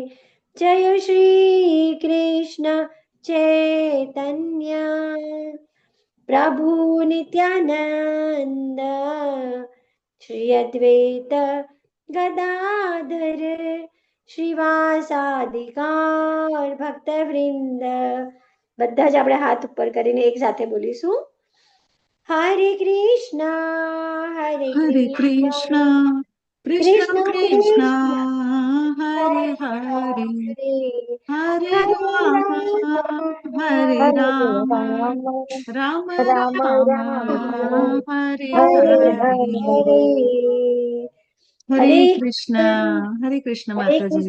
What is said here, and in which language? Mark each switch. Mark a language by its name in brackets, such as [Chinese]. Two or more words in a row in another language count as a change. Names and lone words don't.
[Sanskrit] जय श्री कृष्ण चैतन्य प्रभु नित्यानंद श्री अद्वैत गदाधर श्रीवासादि गौर भक्तवृंद। [Gujarati] બધા જ આપણે હાથ ઉપર કરીને એક સાથે બોલીશું [Sanskrit] हरे कृष्ण हरे कृष्ण कृष्ण कृष्ण हरे हरे हरे राम हरे राम राम राम हरे हरे हरे कृष्ण माताजी।